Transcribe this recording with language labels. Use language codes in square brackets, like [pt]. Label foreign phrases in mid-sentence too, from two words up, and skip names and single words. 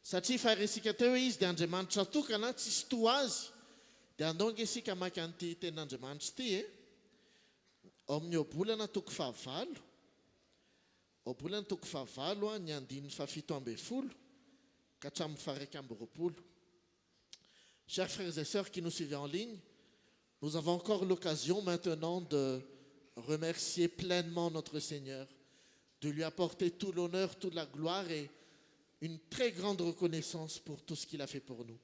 [mg] satria faresika teo hoe izy dia andriamanitra tokana tsisy to azy dia andonga isika maka an'ity ten'andriamanitra ity ao amin'ny obolana toko fahavalo obolana toko fahavalo ny andin'ny fafito amby folo ka hatramin'ny faraika amby roapolo. [fr] Chers frères et sœurs qui nous suivent en ligne, nous avons encore l'occasion maintenant de remercier pleinement notre Seigneur, de lui apporter tout l'honneur, toute la gloire et une très grande reconnaissance pour tout ce qu'il a fait pour nous.